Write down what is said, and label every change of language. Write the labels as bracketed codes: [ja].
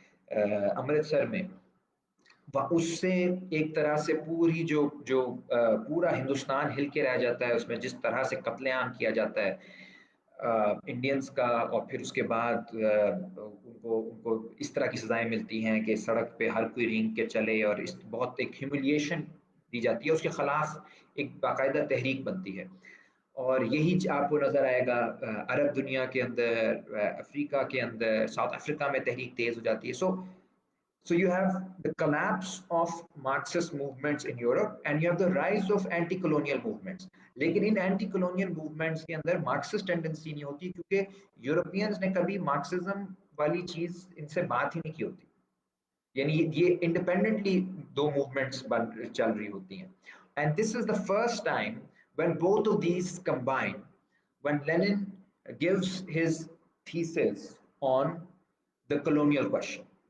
[ur] امرتسر میں، اس سے ایک طرح سے پوری جو پورا ہندوستان ہل کے رہ جاتا ہے، اس میں جس طرح سے قتل عام کیا جاتا ہے انڈینز کا، اور پھر اس کے بعد ان کو اس طرح کی سزائیں ملتی ہیں کہ سڑک پہ ہر کوئی رینگ کے چلے، اور اس بہت ایک ہیوملیشن دی جاتی ہے، اس کے خلاف ایک باقاعدہ تحریک بنتی ہے. اور یہی آپ کو نظر آئے گا عرب دنیا کے اندر، افریقہ کے اندر، ساؤتھ افریقہ میں تحریک تیز ہو جاتی ہے. [en] So you have the collapse of Marxist movements in Europe and you have the rise of anti-colonial movements. [ur] لیکن ان اینٹی کولونیل موومنٹس کے اندر مارکسسٹ ٹینڈنسی نہیں ہوتی، کیونکہ یورپینز نے کبھی مارکسزم والی چیز ان سے بات ہی نہیں کی ہوتی. یعنی یہ انڈیپینڈنٹلی دو موومنٹس چل رہی ہوتی ہیں. [en] And this is the first time when both of these combine, when Lenin gives his thesis on the colonial question.